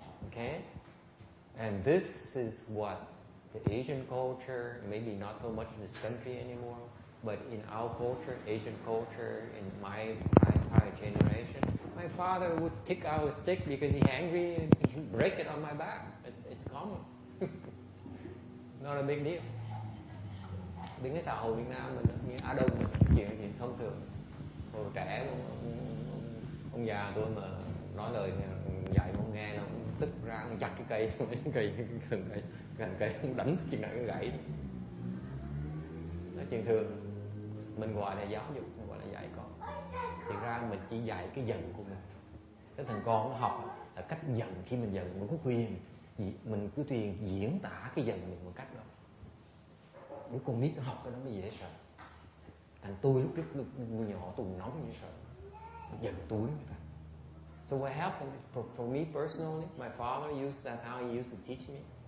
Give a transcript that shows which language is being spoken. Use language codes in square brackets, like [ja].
[en] Okay? And this is what the Asian culture, maybe not so much in this country anymore, but in our culture, Asian culture, in my prior generation, my father would kick out a stick because he's angry and he'd break it on my back. It's common. Not a big deal. [vi] Đến cái xã hội Việt Nam mình, Á Đông mình chuyện thông thường. Hồi trẻ ông già tôi mà nói lời dạy mà không nghe, nó tức ra nó chặt cái cây gần cây đánh chừng nào nó gãy. Nó chuyện thường. Mình gọi là giáo dục, mình gọi là dạy con. Thì ra mình chỉ dạy cái giận của mình. Cái thằng con nó học là cách giận. Khi mình giận mình có quyền, mình cứ quyền diễn tả cái giận mình một cách đó. Đứa con nít nó học cái đó mới dễ sợ. Thành tôi lúc nhỏ tôi nóng dễ sợ. Giận túi người ta. [en] So what happened for me personally, my father that's how he used to teach me.